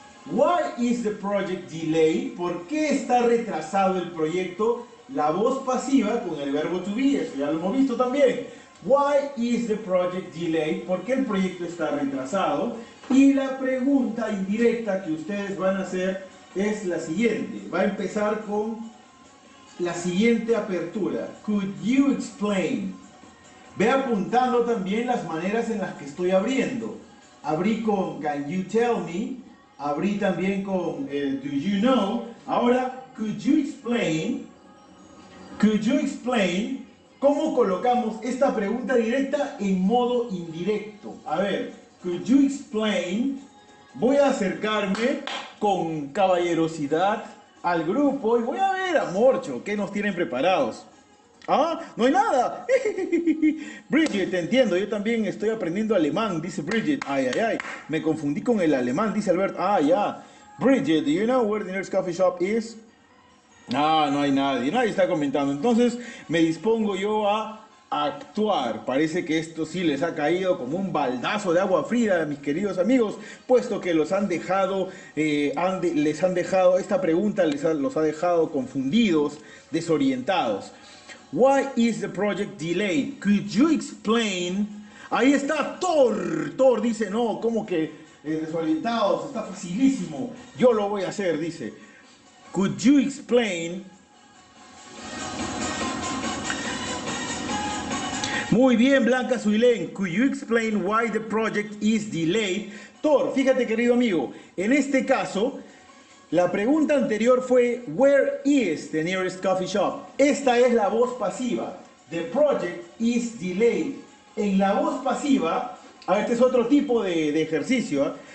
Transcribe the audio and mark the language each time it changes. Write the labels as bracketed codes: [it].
[en] Why is the project delayed? [es] ¿Por qué está retrasado el proyecto? La voz pasiva con el verbo to be, eso ya lo hemos visto también. [en] Why is the project delayed? [es] ¿Por qué el proyecto está retrasado? Y la pregunta indirecta que ustedes van a hacer es la siguiente. Va a empezar con la siguiente apertura. [en] Could you explain? [es] Ve apuntando también las maneras en las que estoy abriendo. Abrí con [en] can you tell me. [es] Abrí también con [en] do you know. [es] Ahora, [en] could you explain? Could you explain [es] cómo colocamos esta pregunta directa en modo indirecto? A ver, [en] could you explain? [es] Voy a acercarme con caballerosidad al grupo y voy a ver a Morcho, ¿qué nos tienen preparados? No hay nada. Bridget, te entiendo, yo también estoy aprendiendo alemán, dice Bridget. Ay, me confundí con el alemán, dice Albert. Ya. [en] Bridget, do you know where the nearest coffee shop is? [es] No hay nadie está comentando. Entonces me dispongo yo a actuar. Parece que esto sí les ha caído como un baldazo de agua fría, mis queridos amigos, puesto que los han dejado, les han dejado, esta pregunta los ha dejado confundidos, desorientados. [en] Why is the project delayed? Could you explain? [es] Ahí está Thor. Thor dice, no, como que desorientados, está facilísimo. Yo lo voy a hacer, dice. [en] Could you explain? [es] Muy bien, Blanca Suilén. [en] Could you explain why the project is delayed? [es] Thor, fíjate, querido amigo, en este caso, la pregunta anterior fue [en] where is the nearest coffee shop? [es] Esta es la voz pasiva. [en] The project is delayed. [es] En la voz pasiva, este es otro tipo de ejercicio.